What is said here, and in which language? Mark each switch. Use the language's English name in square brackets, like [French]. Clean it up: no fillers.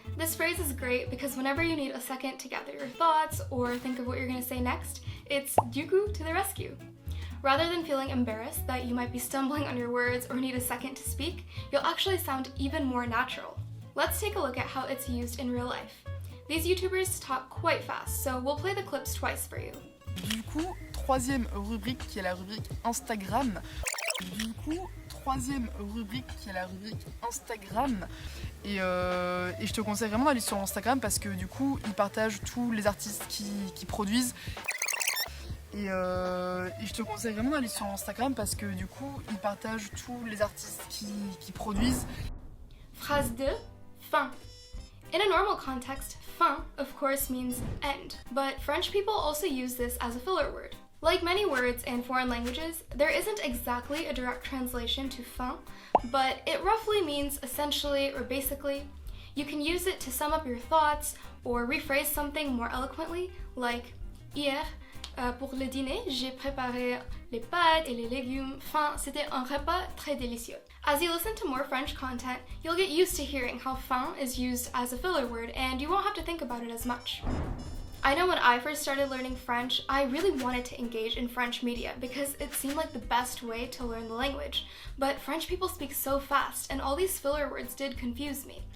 [English] This phrase is great because whenever you need a second to gather your thoughts or think of what you're going to say next, it's du coup to the rescue. Rather than feeling embarrassed that you might be stumbling on your words or need a second to speak, you'll actually sound even more natural. Let's take a look at how it's used in real life. These YouTubers talk quite fast, so we'll play the clips twice for you. [French] Du coup, troisième rubrique qui est la rubrique Instagram. Du coup, troisième rubrique qui est la rubrique Instagram. Et je te conseille vraiment d'aller sur Instagram parce que du coup, ils partagent tous les artistes qui produisent. Et je te conseille vraiment d'aller sur Instagram parce que du coup, ils partagent tous les artistes qui produisent. [English] Phrase 2, fin. In a normal context, fin, of course, means end, but French people also use this as a filler word. Like many words in foreign languages, there isn't exactly a direct translation to fin, but it roughly means essentially or basically. You can use it to sum up your thoughts or rephrase something more eloquently, like [French] hier, pour le dîner, j'ai préparé les pâtes et les légumes. Fin, c'était un repas très délicieux. [English] As you listen to more French content, you'll get used to hearing how fin is used as a filler word, and you won't have to think about it as much. I know when I first started learning French, I really wanted to engage in French media because it seemed like the best way to learn the language. But French people speak so fast, and all these filler words did confuse me.